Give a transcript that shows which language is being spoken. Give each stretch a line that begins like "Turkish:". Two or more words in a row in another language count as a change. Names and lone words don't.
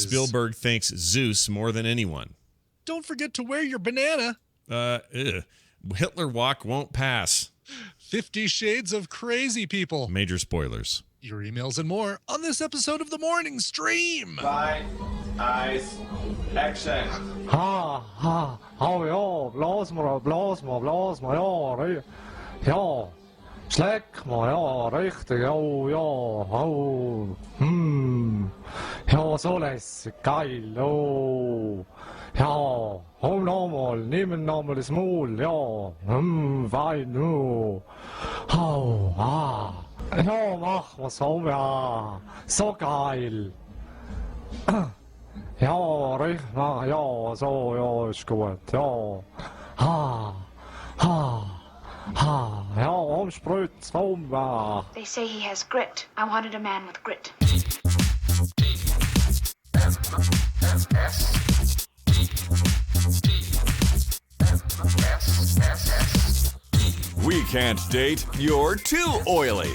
English: Spielberg thanks Zeus more than anyone. Don't forget to wear your banana. Hitler walk won't pass. 50 Shades of Crazy People. Major spoilers. Your emails and more on this episode of The Morning Stream. 5, eyes, action.
Dutch: Ja, blaas maar, ja, slik maar, ja,
German: richtig, ja, so lässig, geil, ja, nochmal, nehmen nochmal das Maul, ja, fein, ja, mach was so, ja, so geil. Ja, richtig, ja, so, ja, ist gut, ja. Ja, umspritz,
English: They say he has grit. I wanted a man with grit. We can't date, you're too oily.